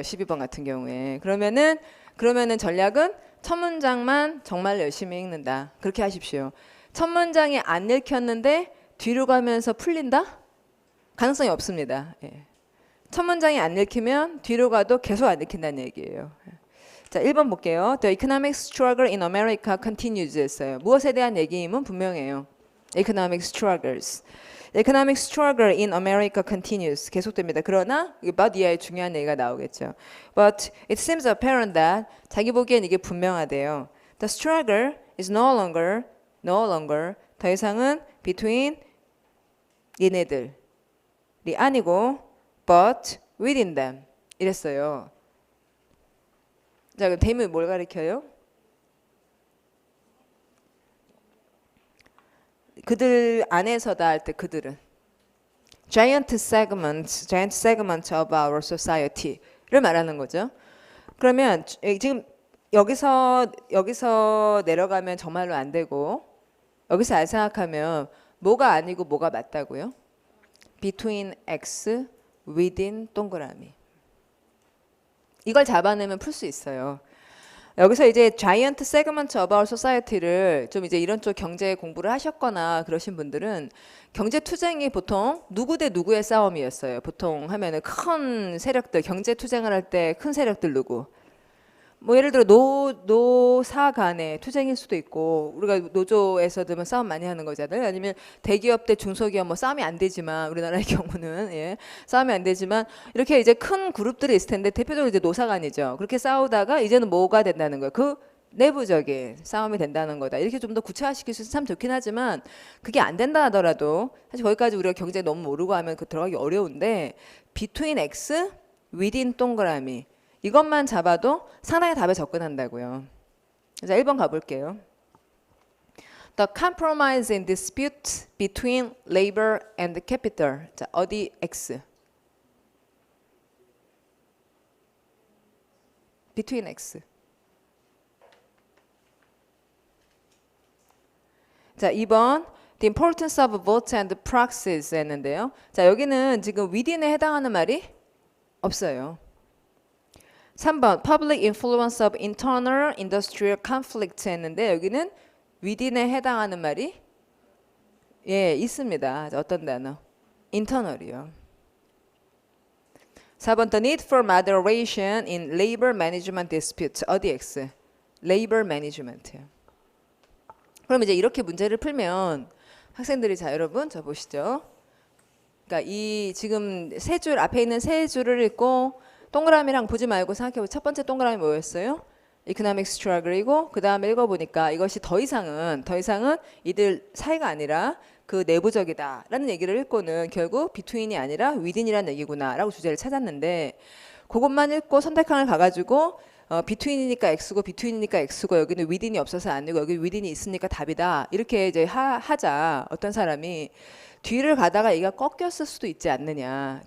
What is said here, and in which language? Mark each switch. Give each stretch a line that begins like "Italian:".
Korean: 12번 같은 경우에. 그러면은 전략은 첫 문장만 정말 열심히 읽는다. 그렇게 하십시오. 첫 문장이 안 읽혔는데 뒤로 가면서 풀린다? 가능성이 없습니다. 예. 첫 문장이 안 읽히면 뒤로 가도 계속 안 읽힌다는 얘기예요. 자, 1번 볼게요.
English: The economic struggle in America continues
Korean: 했어요. 무엇에 대한 얘기임은 분명해요.
English: Economic struggles. Economic struggle in America continues.
Korean: 계속됩니다. 그러나 but 이하의 중요한 얘기가 나오겠죠.
English: But it seems apparent that
Korean: 자기 보기엔 이게 분명하대요.
English: The struggle is no longer
Korean: 더 이상은
English: between
Korean: 얘네들이 아니고
English: but within them
Korean: 이랬어요. 자, 그럼 them이 뭘 가리켜요? 그들 안에서다 할 때 그들은
English: giant segment of our society
Korean: 를 말하는 거죠. 그러면 지금 여기서 내려가면 정말로 안 되고 여기서 알 생각하면 뭐가 아니고 뭐가 맞다고요?
English: between x, within
Korean: 동그라미. 이걸 잡아내면 풀 수 있어요. 여기서 이제
English: giant segment of our society
Korean: 를 좀 이제 이런 쪽 경제 공부를 하셨거나 그러신 분들은 경제 투쟁이 보통 누구 대 누구의 싸움이었어요. 보통 하면은 큰 세력들, 경제 투쟁을 할 때 큰 세력들 누구? 뭐 예를 들어 노사 간의 투쟁일 수도 있고 우리가 노조에서 들면 싸움 많이 하는 거잖아요. 아니면 대기업 대 중소기업 뭐 싸움이 안 되지만 우리나라의 경우는 예, 싸움이 안 되지만 이렇게 이제 큰 그룹들이 있을 텐데 대표적으로 이제 노사 간이죠. 그렇게 싸우다가 이제는 뭐가 된다는 거예요. 그 내부적인 싸움이 된다는 거다. 이렇게 좀 더 구체화시킬 수 있으면 참 좋긴 하지만 그게 안 된다 하더라도 사실 거기까지 우리가 경제 너무 모르고 하면 그 들어가기 어려운데
English: between x, within
Korean: 동그라미 이것만 잡아도 상당히 답에 접근한다고요. 자, 1번 가볼게요.
English: The compromise in dispute between labor and capital.
Korean: 자, 어디 X?
English: between X.
Korean: 자, 2번
English: The importance of votes and proxies
Korean: 했는데요. 자, 여기는 지금 within에 해당하는 말이 없어요. 3번
English: Public influence of internal industrial conflict
Korean: 했는데 여기는 within에 해당하는 말이 예 있습니다. 어떤 단어? internal이요.
English: 4번 The need for moderation in labor management disputes.
Korean: 어디 X? labor management요. 그럼 이제 이렇게 문제를 풀면 학생들이 자 여러분 저 보시죠. 그러니까 이 지금 세 줄 앞에 있는 세 줄을 읽고 동그라미랑 보지 말고 생각해보세요. 첫 번째 동그라미 뭐였어요?
English: economic struggle
Korean: 이고 그 다음에 읽어보니까 이것이 더 이상은 이들 사이가 아니라 그 내부적이다 라는 얘기를 읽고는 결국 between이 아니라 within이라는 얘기구나 라고 주제를 찾았는데 그것만 읽고 선택항을 가가지고 between이니까 X고 between이니까 X고 여기는 within이 없어서 아니고 여기 within이 있으니까 답이다 이렇게 이제 하자 어떤 사람이 뒤를 가다가 얘가 꺾였을 수도 있지 않느냐.